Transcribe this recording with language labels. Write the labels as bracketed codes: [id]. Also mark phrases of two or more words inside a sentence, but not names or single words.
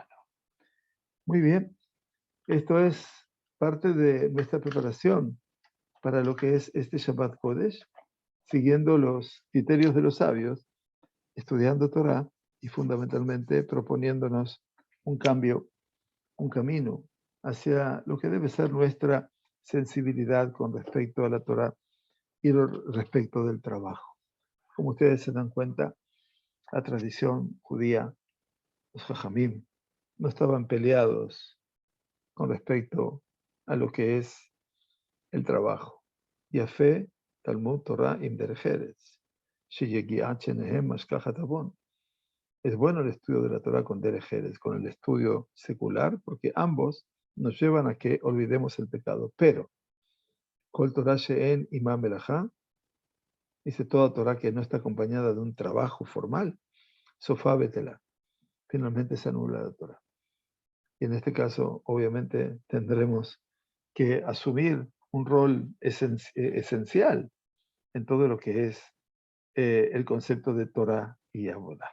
[es] Muy bien, esto es parte de nuestra preparación para lo que es este [he] שבת קודש, [es] siguiendo los criterios de los sabios, estudiando Torah y fundamentalmente proponiéndonos un cambio, un camino hacia lo que debe ser nuestra sensibilidad con respecto a la Torah y respecto del trabajo. Como ustedes se dan cuenta, la tradición judía, los jajamim, no estaban peleados con respecto a lo que es el trabajo. [he] יפה תלמוד תורה עם דרך ארץ. [es] Es bueno el estudio de la Torah con derejeres, con el estudio secular, porque ambos nos llevan a que olvidemos el pecado. Pero, [he] כל תורה שאין עמה מלאכה, [es] dice toda Torah que no está acompañada de un trabajo formal, [he] סופה בטלה. [es] Finalmente se anula la Torah. Y en este caso, obviamente, tendremos que asumir un rol esencial en todo lo que es el concepto de Torah y Avodah.